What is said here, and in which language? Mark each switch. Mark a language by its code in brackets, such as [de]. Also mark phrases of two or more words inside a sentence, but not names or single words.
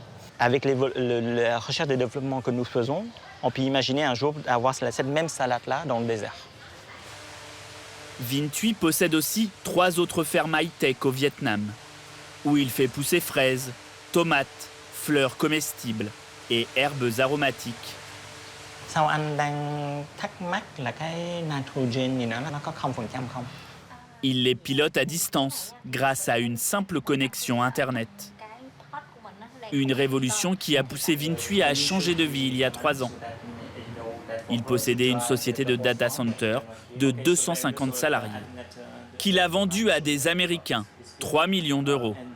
[fr] Avec la recherche et développement que nous faisons, on peut imaginer un jour avoir cette même salade-là dans le désert. Vinh Thuy possède aussi 3 autres fermes high-tech au Vietnam, où il fait pousser fraises, tomates, fleurs comestibles et herbes aromatiques. [vi] Sao anh đang thắc mắc là cái nitrogen nó có 0% không? [fr] Il les pilote à distance grâce à une simple connexion Internet. Une révolution qui a poussé Vinh Thuy à changer de vie il y a 3 ans. Il possédait une société de data center de 250 salariés, qu'il a vendue à des Américains, 3 millions d'euros.